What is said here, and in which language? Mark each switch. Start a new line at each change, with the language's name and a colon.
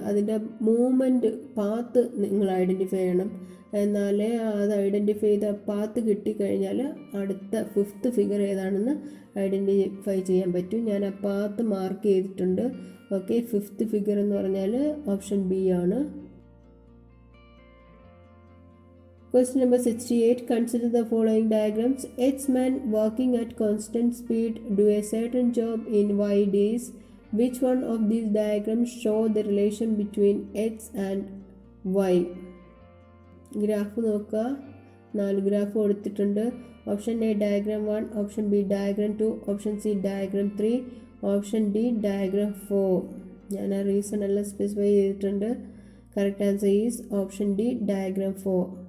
Malayalam: അതിൻ്റെ movement path നിങ്ങൾ identify ചെയ്യണം. എന്നാലേ അത് ഐഡൻറ്റിഫൈ ചെയ്ത പാത്ത് കിട്ടിക്കഴിഞ്ഞാൽ അടുത്ത 5th ഫിഗർ ഏതാണെന്ന് ഐഡൻറ്റിഫൈ ചെയ്യാൻ പറ്റും. ഞാൻ ആ പാത്ത് മാർക്ക് ചെയ്തിട്ടുണ്ട്. ഓക്കെ, 5th ഫിഗർ എന്ന് പറഞ്ഞാൽ ഓപ്ഷൻ ബി ആണ്.
English: Question number 68. Consider the following diagrams. X men working at constant speed do a certain job in Y days. Which one of these diagrams show the relation between X and Y?
Malayalam: Graph നോക്കുക, 4 graph കൊടുത്തിട്ടുണ്ട്.
English: Option A diagram 1, option B diagram 2, option C diagram 3, option D diagram 4.
Malayalam: ഞാൻ ആ reason എല്ലാം specify ചെയ്തിട്ടുണ്ട്.
English: Correct answer is option D diagram 4.